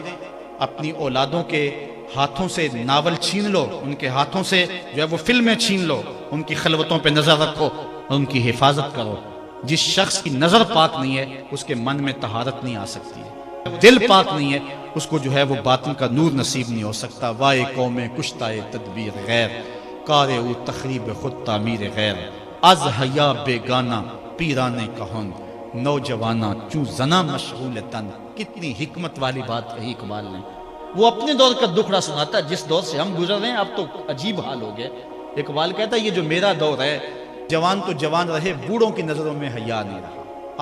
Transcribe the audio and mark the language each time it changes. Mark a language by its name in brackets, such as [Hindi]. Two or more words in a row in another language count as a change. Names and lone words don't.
[Urdu] اپنی اولادوں کے ہاتھوں سے ناول چھین لو، ان کے ہاتھوں سے جو ہے وہ فلمیں چھین لو، ان کی خلوتوں پہ نظر رکھو اور ان کی حفاظت کرو۔ جس شخص کی نظر پاک نہیں ہے، اس کے من میں طہارت نہیں آ سکتی ہے، دل پاک نہیں ہے، اس کو جو ہے وہ باطن کا نور نصیب نہیں ہو سکتا۔ [Persian] وائے قوم کشتائے تدبیر غیر، کار او تخریب خود تعمیر غیر، از حیا بیگانہ پیرانے کہن، نوجوانہ چوں زنا مشغول تن۔ [Urdu] کتنی حکمت والی بات کہی اقبال نے۔ وہ اپنے دور کا دکھڑا سناتا ہے، جس دور سے ہم گزر رہے ہیں اب تو عجیب حال ہو گیا۔ اقبال کہتا ہے یہ جو میرا دور ہے، جوان تو جوان رہے، بوڑھوں کی نظروں میں حیا نہیں رہا۔